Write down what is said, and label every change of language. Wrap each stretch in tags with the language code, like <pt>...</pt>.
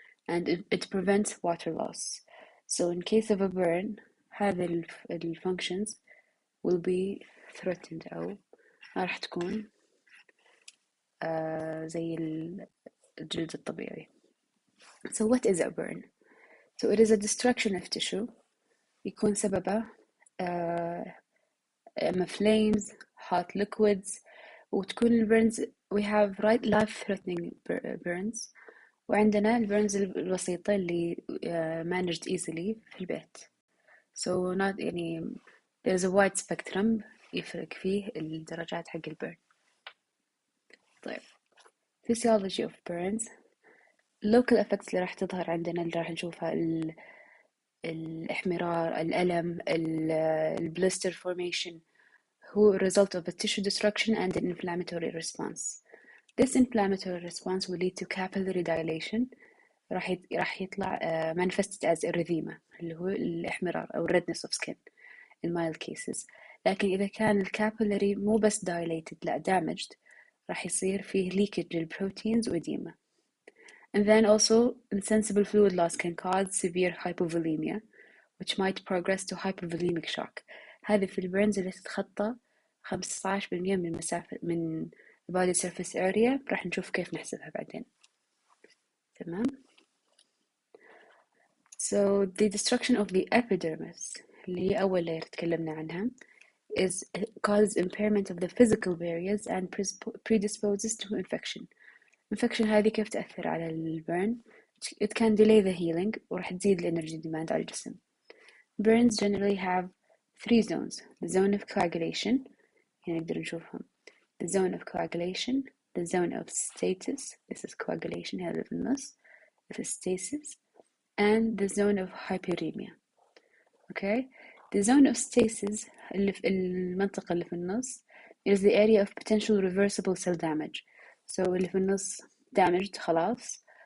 <en>And it prevents water loss. So in case of a burn,</en> <ar>هذه</ar> <en>the functions will be threatened</en> <ar>أو راح تكون زي الجلد الطبيعي.</ar> <en>So what is a burn? So it is a destruction of tissue.</en> <ar>يكون سببه إما</ar> <en>flames, hot liquids،</en> <ar>وتكون البرنز</ar> <en>we have life-threatening burns،</en> <ar>وعندنا البرنز البسيطة اللي</ar> <en>managed easily</en> <ar>في البيت.</ar> <en>So not</en> <ar>يعني</ar> <en>there's a wide spectrum</en> <ar>يفرق فيه الدرجات حق البرن. طيب</ar> <en>physiology of burns. local effects</en> <ar>اللي راح تظهر عندنا اللي راح نشوفها الإحمرار، الألم،</ar> <en>blister formation هو a result of a tissue destruction and an inflammatory response. This inflammatory response will lead to capillary dilation.</en> <ar>راح يطلع</ar> <en>manifested as erythema</en> <ar>اللي هو الإحمرار أو</ar> <en>redness of skin in mild cases.</en> <ar>لكن إذا كان الكابيلاري مو بس dilated لا damaged، راح يصير فيه leakage للبروتينز وإديمة.</ar> <en>And then also insensible fluid loss can cause severe hypovolemia, which might progress to hypervolemic shock.</en> <ar>هذه في البرنز اللي تتخطى 15% من مسافة من body surface area. راح نشوف كيف نحسبها بعدين. تمام.</ar> <en>So the destruction of the epidermis</en> <ar>اللي هي أول</ar> <en>layer</en> <ar>تكلمنا عنها</ar> <en>is causes impairment of the physical barriers and predisposes to infection.</en> <ar>infection هذه كيف تأثر على البرن؟</ar> <en>It can delay the healing</en> <ar>وراح تزيد الانرجي demand على الجسم.</ar> <en>Burns generally have 3 zones. The zone of coagulation،</en> <ar>هنا نقدر نشوفهم.</ar> <en>The zone of coagulation, the zone of stasis، this is coagulation</en> <ar>هذا في النص،</ar> <en>this is stasis, and the zone of hyperemia. Okay, the zone of stasis</en> <ar>اللي في المنطقة اللي في النص</ar> <en>is the area of potential reversible cell damage.</en> <ar>So اللي في النص damaged خلاص.</ar>